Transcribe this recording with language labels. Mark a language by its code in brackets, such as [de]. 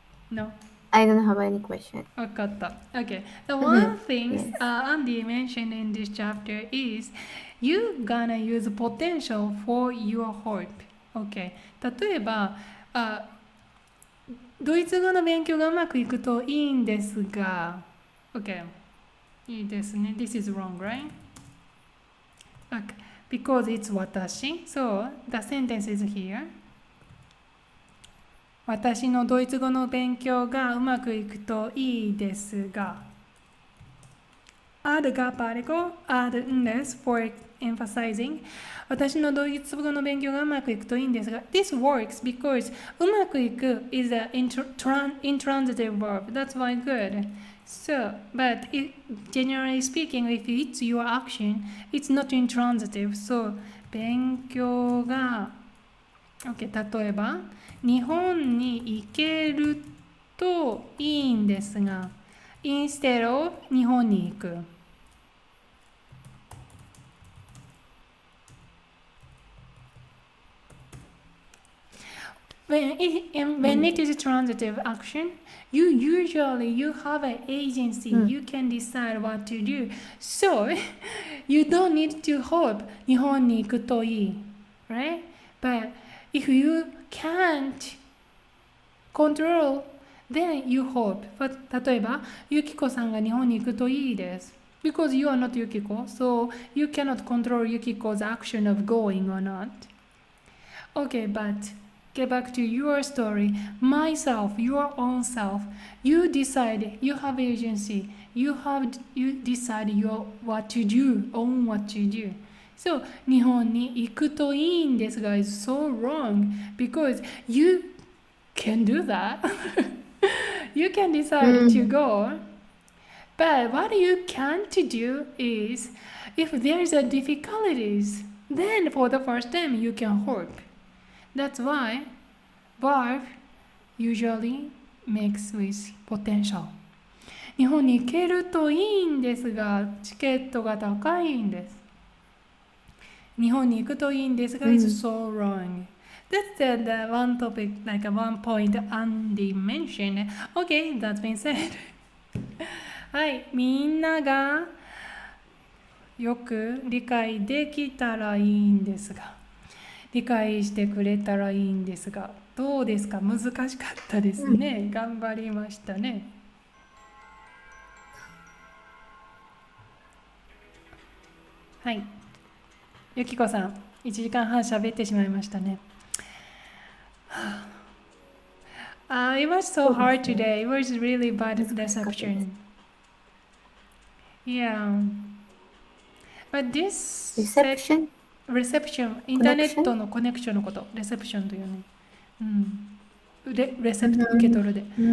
[en] No? I don't have any question. Okay. The one thing Andy mentioned in this chapter is you gonna use potential for your hope. Okay. [ja] 例えば、ドイツ語の勉強がうまくいくといいんですが [en] OK [ja] いいですね [en] This is wrong, right? Okay. Because it's [ja] 私 [en] So the sentence is here [ja] 私のドイツ語の勉強がうまくいくといいですが [en] add [ja] が [en] particle add [ja] んです [en] for emphasizing [ja] 私のドイツ語の勉強がうまくいくといいんですが [en] This works because [ja] うまくいく [en] is an intransitive verb. That's why good. So, but generally speaking, if it's your action, it's not intransitive. So, [ja] 勉強が [en] OK [ja] 例えば日本に行けるといいんですが [en] Instead of [ja] 日本に行く [en] When it is a transitive action, you have an agency. You can decide what to do. So you don't need to hope [ja] 日本に行くといい [en] right? But if you can't control, then you hope. But [ja] 例えば、Yukiko さんが日本に行くといいです。 [en] Because you are not Yukiko, so you cannot control Yukiko's action of going or not. Okay, but get back to your story. Myself, your own self. You decide. You have agency. You decide what to do, on what to do. So [ja] 日本に行くといいんですが [en] is so wrong because you can do that. You can decide to go. But what you can't do is if there's a difficulties, then for the first time you can hope. That's why verb usually makes with potential. [ja] 日本に行けるといいんですが、チケットが高いんです。日本に行くといいんですが、 [en] is so wrong. That's the one topic, like a one point Andy mentioned. Okay, that's been said. [ja] はい、みんながよく理解できたらいいんですが、理解してくれたらいいんですが、どうですか？難しかったですね。頑張りましたね。はい。ゆきこさん、1時間半喋ってしまいましたね。 [en] It was so hard today. It was really bad reception. Yeah. But this reception [ja] インターネットのコネクションのこと、レセプションというね。レセプト受け取るで。